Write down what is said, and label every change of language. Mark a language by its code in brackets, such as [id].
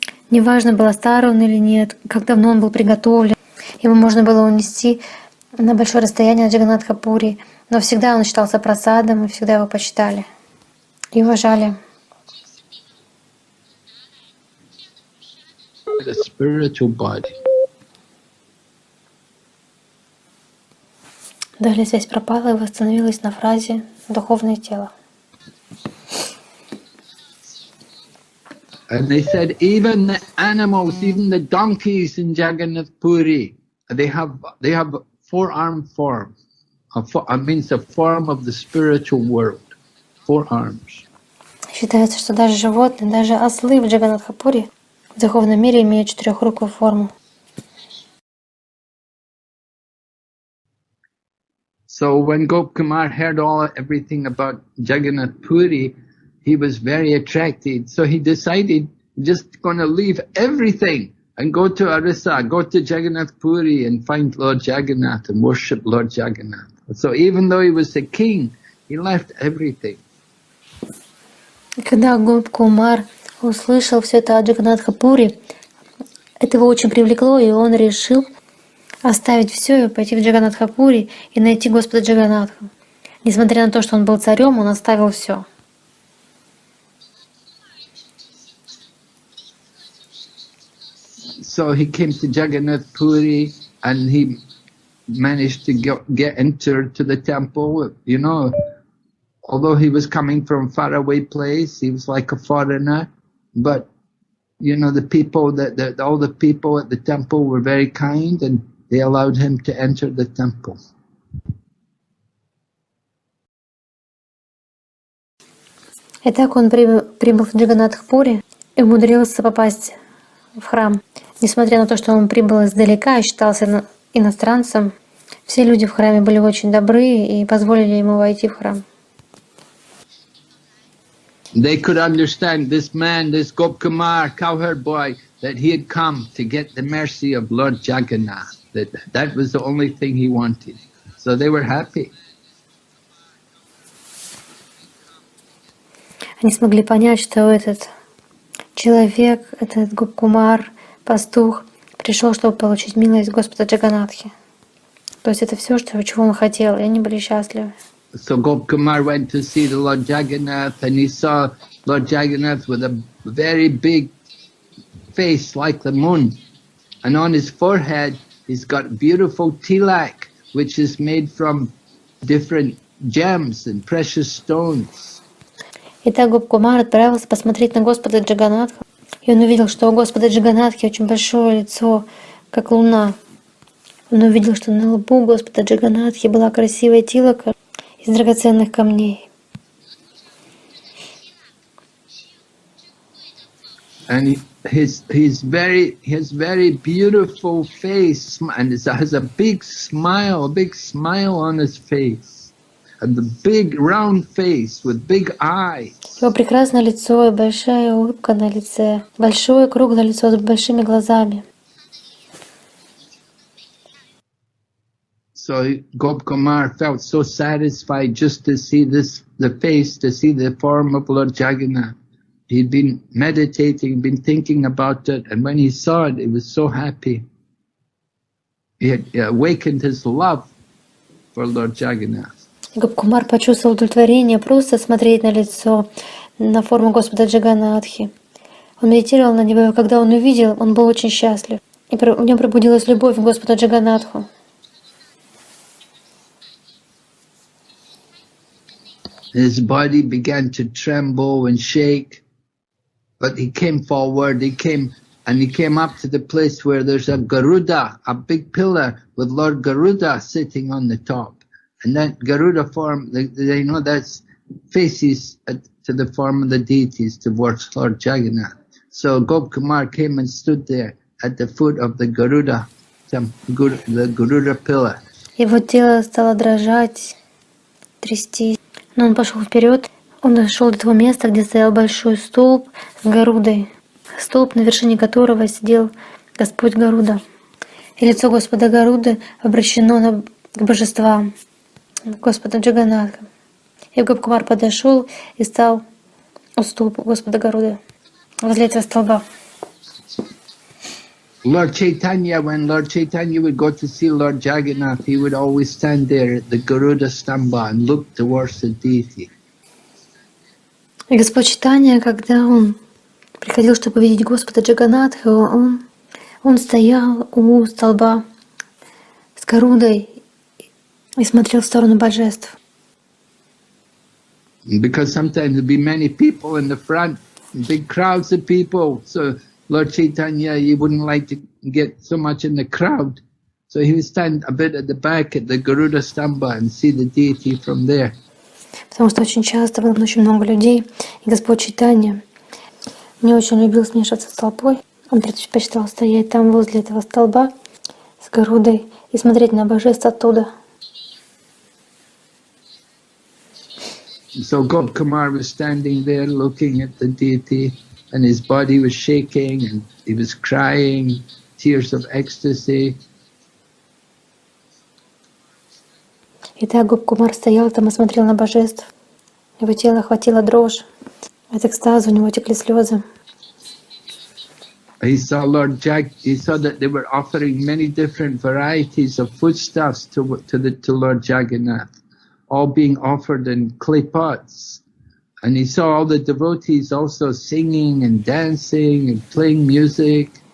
[ru] Неважно, был стар он или нет, как давно он был приготовлен. Его можно было унести на большое расстояние от Джаганнатха-Пури, но всегда он считался прасадом, и всегда его почитали и уважали. [en] The spiritual body. [ru] Далее связь пропала и восстановилась на фразе «духовное тело». [en] And they said even the animals, even the donkeys in Jagannath Puri, they have four-arm form. Means a form of the spiritual world. 4 arms. [ru] Считается, что даже животные, даже ослы в Джаганнатха-Пури в духовном мире имеют 4-рукую форму. [en] So when Gopkumar heard everything about Jagannath Puri, he was very attracted. So he decided just going to leave everything and go to Orissa, go to Jagannath Puri and find Lord Jagannath and worship Lord Jagannath. So even though he was a king, he left everything. [ru] И когда Гопкумар услышал все это о Джаганнатха-Пури, это его очень привлекло, и он решил оставить все и пойти в Джаганнатха-Пури и найти Господа Джаганнатха. Несмотря на то, что он был царем, он оставил все. [en] So he came to Jagannath Puri and he managed to get entered to the temple. You know, although he was coming from a faraway place, he was like a foreigner. But you know, all the people at the temple were very kind, and they allowed him to enter the temple. [ru] Итак, он прибыл в Джаганнатх-Пури и умудрился попасть в храм. Несмотря на то, что он прибыл издалека и считался иностранцем, все люди в храме были очень добры и позволили ему войти в храм. [en] They could understand this man, this Gopkumar, cowherd boy, that he had come to get the mercy of Lord Jagannath. That was the only thing he wanted. So they were happy. [ru] Они смогли понять, что этот человек, этот Гопкумар, пастух, пришел, чтобы получить милость Господа Джаганнатхи. То есть это все, чего он хотел, и они были счастливы. [en] So Gopkumar went to see the Lord Jagannath, and he saw Lord Jagannath with a very big face like the moon. And on his forehead, he's got beautiful tilak, which is made from different gems and precious stones. [ru] Итак, Гопкумар отправился посмотреть на Господа Джаганнатха, и он увидел, что у Господа Джаганнатхи очень большое лицо, как луна. Он увидел, что на лбу Господа Джаганнатхи была красивая тилака из драгоценных камней. [en] And his very beautiful face, and has a big smile on his face, and the big round face with big eyes. [ru] Его прекрасное лицо и большая улыбка на лице, большое круглое лицо с большими глазами. [en] So Gopkumar felt so satisfied just to see the face, to see the form of Lord Jagannath. He'd been meditating, been thinking about it, and when he saw it, he was so happy. He had awakened his love for Lord Jagannath. [ru] Гопкумар почувствовал удовлетворение просто смотреть на лицо, на форму Господа Джаганнатхи. Он медитировал на него, и когда он увидел, он был очень счастлив. И в нем пробудилась любовь к Господу Джаганнатху. [en] His body began to tremble and shake, but he came forward, he came up to the place where there's a Garuda, a big pillar with Lord Garuda sitting on the top. And that Garuda form, they know that's faces to the form of the deities towards Lord Jagannath. So Gopkumar came and stood there at the foot of the Garuda, the Garuda pillar. [ru] Его тело стало дрожать, трястись. Но он пошел вперед, он дошел до того места, где стоял большой столб с Гарудой, столб, на вершине которого сидел Господь Гаруда. И лицо Господа Гаруды обращено к божествам, Господа Джаганнатха. И Гопкумар подошел и стал у столба Господа Гаруды, возле этого столба. [en] Lord Chaitanya, when Lord Chaitanya would go to see Lord Jagannath, he would always stand there at the Garuda Stamba and look towards the deity. [ru] И Господь Чайтанья, когда он приходил, чтобы видеть Господа Джаганнатха, он стоял у столба с Гарудой и смотрел в сторону божеств. [en] Because sometimes there'd be many people in the front, big crowds of people, so Lord Chaitanya, he wouldn't like to get so much in the crowd. So he would stand a bit at the back at the Garuda Stamba and see the deity from there. [ru] Потому что очень часто было очень много людей, и Господь Чайтанья не очень любил смешиваться с толпой. Он предпочитал стоять там возле этого столба с Гарудой и смотреть на божеств оттуда. [en] So Gopkumar was standing there looking at the deity, and his body was shaking, and he was crying, tears of ecstasy. [ru] Итак, Гопкумар стоял там и смотрел на божеств. Его тело охватило дрожь. От экстаза у него текли слезы. [en] He saw he saw that they were offering many different varieties of foodstuffs to Lord Jagannath, all being offered in clay pots. And he saw all the devotees also singing and dancing and playing music.